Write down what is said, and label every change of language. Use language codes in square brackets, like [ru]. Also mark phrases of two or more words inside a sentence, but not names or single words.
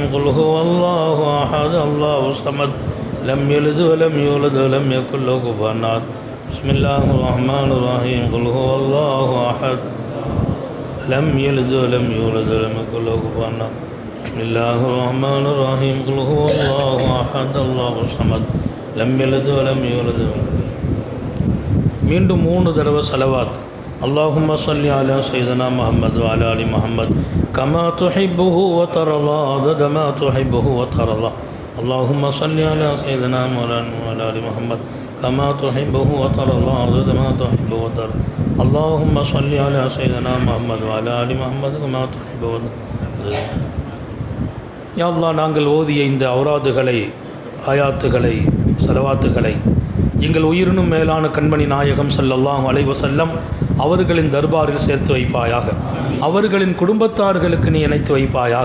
[ar] قل هو الله أحد الله الصمد لم يلد ولم يولد ولم يكن له كفوا أحد. بسم الله الرحمن الرحيم. قل هو الله أحد لم يلد ولم يولد ولم يكن له كفوا أحد. بسم الله الرحمن الرحيم. قل هو الله أحد الله الصمد لم يلد ولم يولد. [ta] மீண்டும் 3 தடவை ஸலவாத். [ar] اللهم صل على سيدنا محمد وعلى آل محمد كما تحبه وترضى عدد ما تحبه وترضى. اللهم صل على سيدنا مولانا وعلى آل محمد كما تحبه وترضى عدد ما تحبه وترضى. اللهم صل على سيدنا محمد وعلى آل محمد كما تحب وترضى. [ta] யா அல்லாஹ், நாங்கள் ஓதிய இந்த ஔராதுகளை, ஆயாத்துகளை, ஸலவாத்துகளை எங்கள் உயிரினும் மேலான கண்மணி நாயகம் [ar] صلى الله عليه وسلم [ta] அவர்களின் தர்பாரில் சேர்த்து வைப்பாயாக. அவர்களின் குடும்பத்தார்களுக்கு நீ இணைத்து வைப்பாயாக.